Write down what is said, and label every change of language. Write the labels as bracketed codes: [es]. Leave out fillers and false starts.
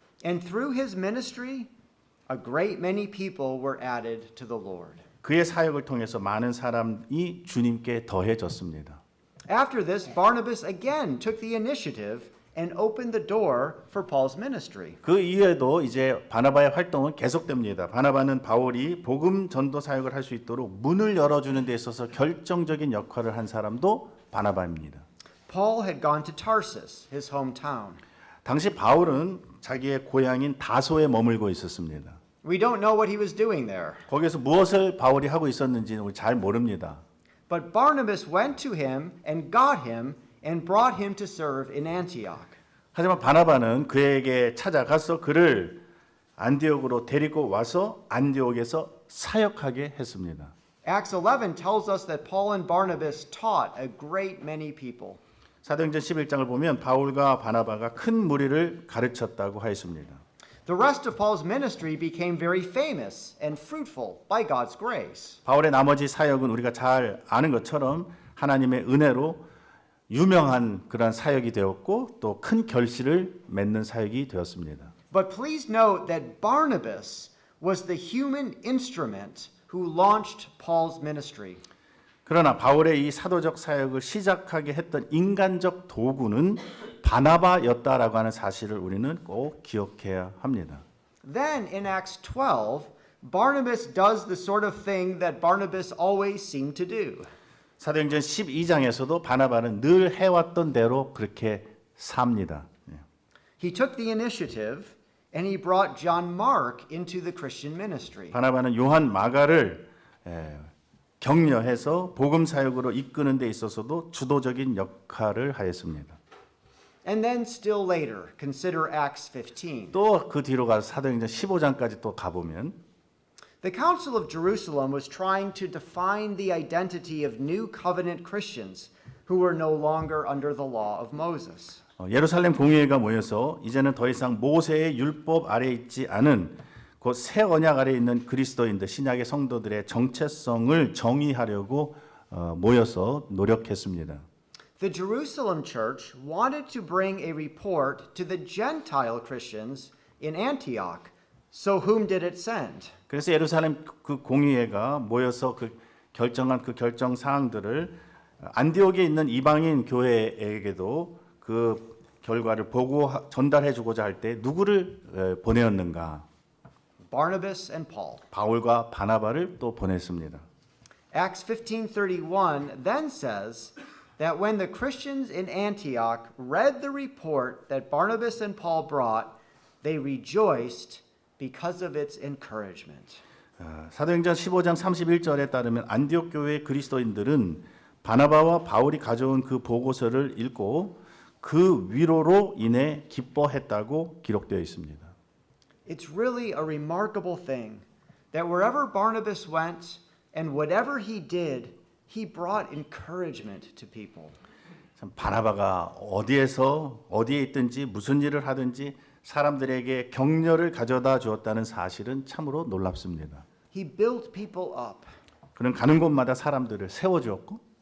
[en] And through his ministry, a great many people were added to the Lord. [ko] 그의 사역을 통해서 많은 사람이 주님께 더해졌습니다. [en] After this, Barnabas again took the initiative and opened the door for Paul's ministry. [ko] 그 이후에도 이제 바나바의 활동은 계속됩니다. 바나바는 바울이 복음 전도 사역을 할 수 있도록 문을 열어주는 데 있어서 결정적인 역할을 한 사람도 바나바입니다. [en] Paul had gone to Tarsus, his hometown. [ko] 당시 바울은 자기의 고향인 다소에 머물고 있었습니다. [en] We don't know what he was doing there. [ko] 거기서 무엇을 바울이 하고 있었는지는 우리 잘 모릅니다. [en] But Barnabas went to him and got him and brought him to serve in Antioch. [ko] 하지만 바나바는 그에게 찾아가서 그를 안디옥으로 데리고 와서 안디옥에서 사역하게 했습니다. [en] Acts 11 tells us that Paul and Barnabas taught a great many people. [ko] 사도행전 11장을 보면 바울과 바나바가 큰 무리를 가르쳤다고 하였습니다. [en] The rest of Paul's ministry became very famous and fruitful by God's grace. [ko] 바울의 나머지 사역은 우리가 잘 아는 것처럼 하나님의 은혜로 유명한 그러한 사역이 되었고 또 큰 결실을 맺는 사역이 되었습니다. [en] But please note that Barnabas was the human instrument who launched Paul's ministry. [ko] 그러나 바울의 이 사도적 사역을 시작하게 했던 인간적 도구는 바나바였다라고 하는 사실을 우리는 꼭 기억해야 합니다. [en] Then in Acts 12, Barnabas does the sort of thing that Barnabas always seemed to do. [ko] 사도행전 12장에서도 바나바는 늘 해왔던 대로 그렇게 삽니다. [en] He took the initiative and he brought John Mark into the Christian ministry. [ko] 바나바는 요한 마가를 격려해서 복음 사역으로 이끄는 데 있어서도 주도적인 역할을 하였습니다. [en] And then still later, consider Acts 15. [ko] 또 그 뒤로 가서 사도행전 15장까지 또 가보면 [en] The Council of Jerusalem was trying to define the identity of new covenant Christians who were no longer under the law of Moses. [ko] 예루살렘 공의회가 모여서 이제는 더 이상 모세의 율법 아래에 있지 않은 그 새 언약 아래에 있는 그리스도인들 신약의 성도들의 정체성을 정의하려고 모여서 노력했습니다. [en] The Jerusalem church wanted to bring a report to the Gentile Christians in Antioch. So whom did it send? [ko] 그래서 예루살렘 그 공의회가 모여서 그 결정한 그 결정 사항들을 안디옥에 있는 이방인 교회에게도 그 결과를 보고 전달해 주고자 할 때 누구를 보내었는가? [en] Barnabas and Paul. [ko] 바울과 바나바를 또 보냈습니다. [en] Acts 15:31 then says that when the Christians in Antioch read the report that Barnabas and Paul brought, they rejoiced because of its encouragement. [ko] 사도행전 15장 31절에 따르면 안디옥 교회의 그리스도인들은 바나바와 바울이 가져온 그 보고서를 읽고 그 위로로 인해 기뻐했다고 기록되어 있습니다. [en] It's really a remarkable thing that wherever Barnabas went and whatever he did, he brought encouragement to people. [ko] 참 바나바가 어디에 있든지 무슨 일을 하든지 사람들에게 격려를 가져다 주었다는 사실은 참으로 놀랍습니다. [en] He built people up. [ko] 그는 가는 곳마다 사람들을 세워주었고